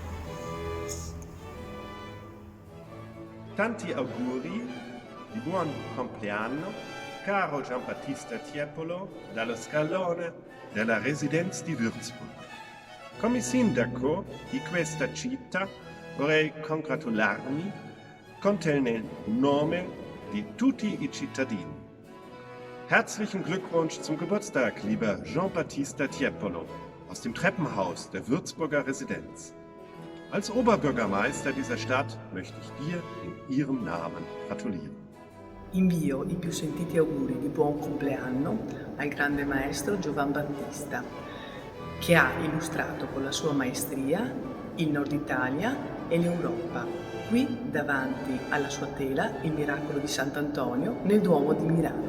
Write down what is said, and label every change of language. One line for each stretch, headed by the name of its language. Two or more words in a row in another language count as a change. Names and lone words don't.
Italian: Tanti auguri di buon compleanno, caro Giambattista Tiepolo, dallo scalone della Residenza di Würzburg. Come sindaco di questa città vorrei congratularmi con te nel nome di tutti i cittadini.
German: Herzlichen Glückwunsch zum Geburtstag, lieber Giambattista Tiepolo, aus dem Treppenhaus der Würzburger Residenz. Als Oberbürgermeister dieser Stadt möchte ich dir in ihrem Namen gratulieren.
Italian: Invio i più sentiti auguri di buon compleanno al grande maestro Giovan Battista, che ha illustrato con la sua maestria il Nord Italia e l'Europa, qui davanti alla sua tela il miracolo di Sant'Antonio nel Duomo di Milano.